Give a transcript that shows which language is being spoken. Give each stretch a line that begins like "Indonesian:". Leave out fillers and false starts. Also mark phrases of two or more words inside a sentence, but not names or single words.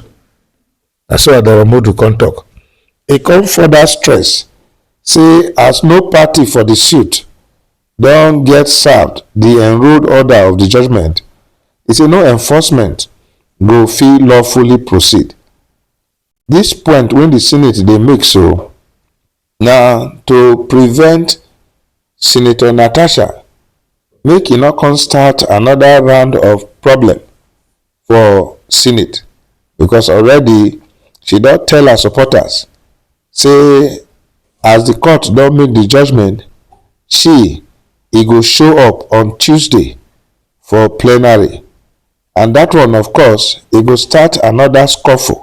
Nigerian Pidgin: That's what Adaramodu come talk. He come further stress say as no party for the suit don get served the enrolled order of the judgment, he say no enforcement go fit lawfully proceed. This point when the Senate dey make so na to prevent Senator Natasha make e no come start another round of problem for Senate, because already she don tell her supporters say as the court don make the judgment, e go show up on Tuesday for plenary, and that one of course e go start another scuffle.